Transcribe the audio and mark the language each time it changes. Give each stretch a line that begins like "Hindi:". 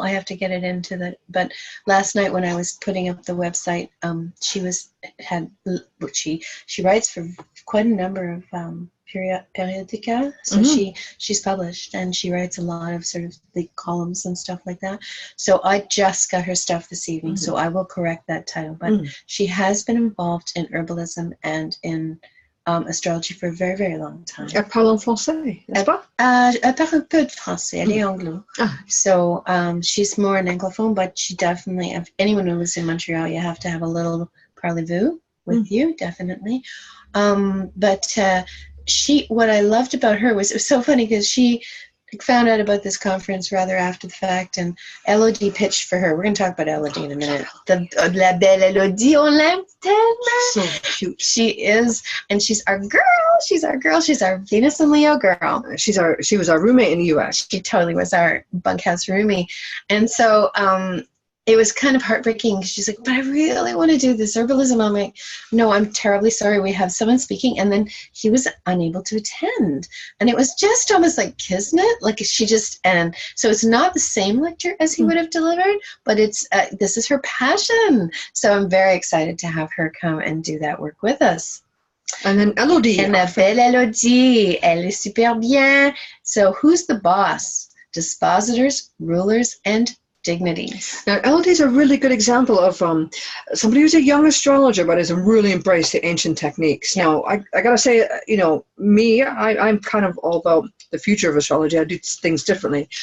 English: I have to get it into but last night when I was putting up the website, she writes for quite a number of periodica, so she's published, and she writes a lot of sort of the columns and stuff like that. So I just got her stuff this evening, so I will correct that title. But she has been involved in herbalism and in astrology for a very, very long time.
French: Elle parle en français, n'est-ce pas? Elle parle un peu de français. Elle est anglo.
English: So she's more an anglophone, but she definitely, if anyone who lives in Montreal, you have to have a little parlez-vous with you, definitely. But what I loved about her was, it was so funny because she found out about this conference rather after the fact, and Elodie pitched for her. We're going to talk about Elodie in a minute.
French: La belle Elodie, on l'aime tellement.
English: So cute. She is, and she's our girl. She's our girl. She's our Venus and Leo girl. She was our roommate in the U.S. She totally was our bunkhouse roomie. And so it was kind of heartbreaking. She's like, but I really want to do this herbalism. I'm like, no, I'm terribly sorry. We have someone speaking. And then he was unable to attend. And it was just almost like kismet. Like she just, and so it's not the same lecture as he would have delivered, but it's, this is her passion. So I'm very excited to have her come and do that work with us. And then Elodie.
French: And la belle Elodie, elle est super bien.
English: So who's the boss? Dispositors, rulers, and dignities. Now, Elodie's a really good example of somebody who's a young astrologer but has really embraced the ancient techniques. Now, I got to say, me, I'm kind of all about the future of astrology. I do things differently.